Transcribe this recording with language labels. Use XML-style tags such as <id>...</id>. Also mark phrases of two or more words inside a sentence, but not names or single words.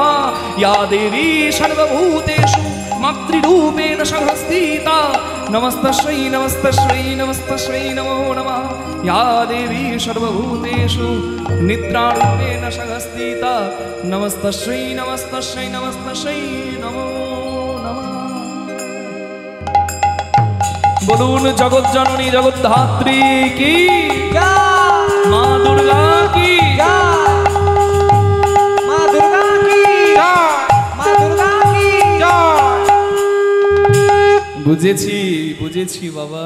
<sa>या देवी सर्वभूतेषु मातृरूपेण संस्थिता। नमस्तस्यै नमस्तस्यै नमस्तस्यै नमो नमः। या देवी सर्वभूतेषु निद्रारूपेण संस्थिता। नमस्तस्यै नमस्तस्यै नमस्तस्यै नमो नमः।</sa> <bn>বলুন জগৎ জননী জগৎ ধাত্রী কি মা দুর্গা কি মা দুর্গা কি মা দুর্গা কি। বুঝেছি বুঝেছি বাবা।</bn>